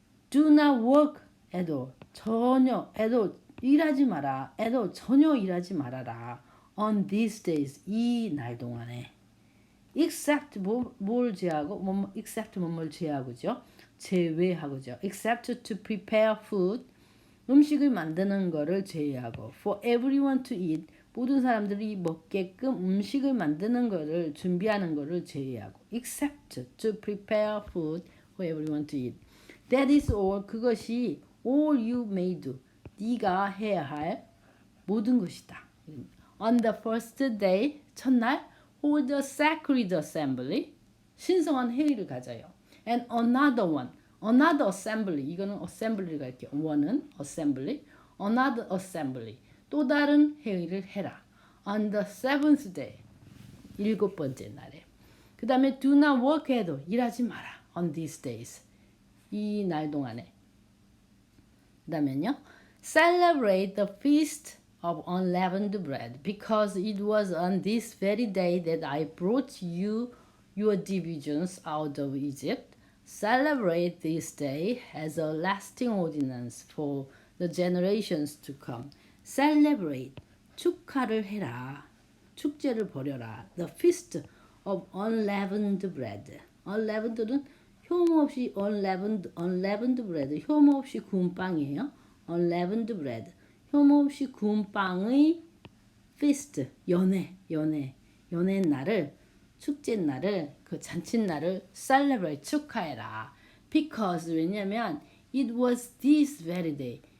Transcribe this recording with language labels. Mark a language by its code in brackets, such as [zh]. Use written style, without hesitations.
[en] Do not work at all. [ko] 전혀 [en] at all [ko] 일하지 마라. at all 전혀 일하지 말아라. [en] on these days. [ko] 이 날 동안에. [en] except [ko] 뭘 제하고 except 뭘 제하고죠. 제외하고죠. [en] except to prepare food. [ko] 음식을 만드는 거를 제외하고 [en] for everyone to eat. [ko] 모든 사람들이 먹게끔 음식을 만드는 거를 준비하는 거를 제외하고 [en] except to prepare food for everyone to eat. That is all. [ko] 그것이 [en] all you may do. [ko] 네가 해야 할 모든 것이다. [en] On the first day, [ko] 첫날 [en] hold a sacred assembly. [ko] 신성한 회의를 가져요. [en] And another assembly. [ko] 이거는 assembly를 갈게요. [en] one은 assembly, another assembly. [ko] 또 다른 회의를 해라. [en] On the seventh day. [ko] 일곱 번째 날에. 그 다음에 [en] do not work at all. [ko] 일하지 마라. [en] On these days. [ko] 이 날 동안에. 그 다음에요. [en] Celebrate the feast of unleavened bread, because it was on this very day that I brought you your divisions out of Egypt. Celebrate this day as a lasting ordinance for the generations to come. [ko] Celebrate, 축하를 해라. 축제를 벌여라. [en] The feast of unleavened bread. unleavened는 [ko] 효모 없이 [en] unleavened bread. [ko] 효모 없이 구운 빵이에요. [en] unleavened bread. [ko] 효모 없이 구운 빵의 feast. 연회 날을, 축제 날을, 그 잔치 날을 celebrate, 축하해라. [en] Because, [ko] 왜냐면 [en] it was this very day.